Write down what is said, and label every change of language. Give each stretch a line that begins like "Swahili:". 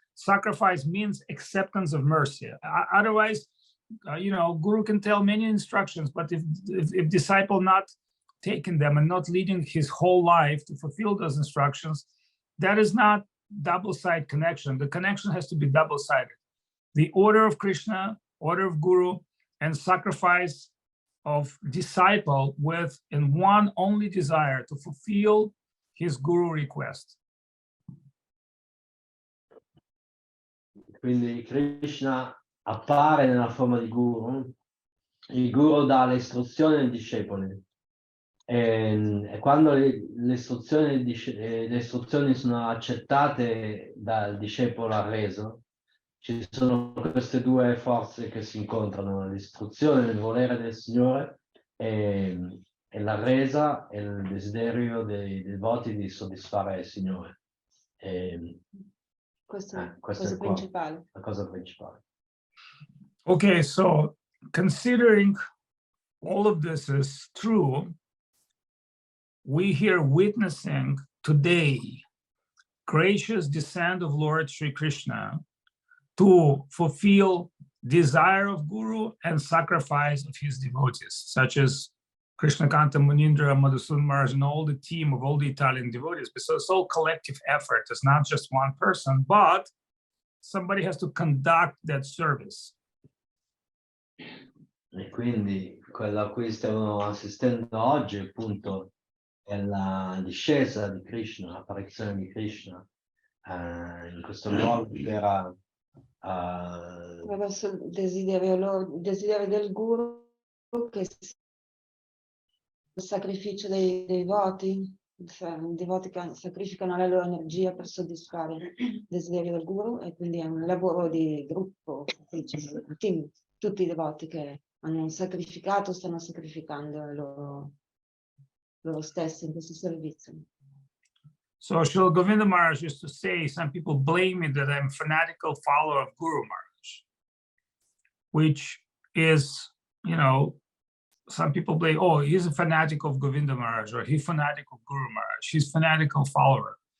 English: Sacrifice means acceptance of mercy. Otherwise, Guru can tell many instructions, but if disciple not taking them and not leading his whole life to fulfill those instructions, that is not double-sided connection. The connection has to be double-sided. The order of Krishna, order of Guru, and sacrifice of disciple with in one only desire to fulfill his Guru request.
Italian: Quindi Krishna appare nella forma di Guru, il Guru dà le istruzioni ai discepoli. E quando le istruzioni sono accettate dal discepolo arreso, ci sono queste due forze che si incontrano, l'istruzione del volere del Signore e la resa e il desiderio dei devoti di soddisfare il Signore. Questo è la cosa principale. La cosa principale.
English: Okay, so considering all of this is true, we here witnessing today gracious descent of Lord Sri Krishna to fulfill desire of Guru and sacrifice of his devotees, such as Krishna Kanta, Munindra, Madhusudan Maharaj, and all the team of all the Italian devotees. So it's all collective effort. It's not just one person, but somebody has to conduct that service.
Italian: E quindi quello a cui stiamo assistendo oggi, appunto, è la discesa di Krishna, l'apparizione di Krishna in questo luogo che era attraverso il desiderio del Guru, che è il sacrificio dei devoti, i devoti che sacrificano la loro energia per soddisfare il desiderio del Guru, e quindi è un lavoro di gruppo, team, tutti i devoti che hanno sacrificato, stanno sacrificando loro stessi in questo servizio.
English: So Srila Govinda Maharaj used to say, some people blame me that I'm a fanatical follower of Guru Maharaj, which is, you know, some people blame, oh, he's a fanatic of Govinda Maharaj, or he's fanatic of Guru Maharaj, he's fanatical follower.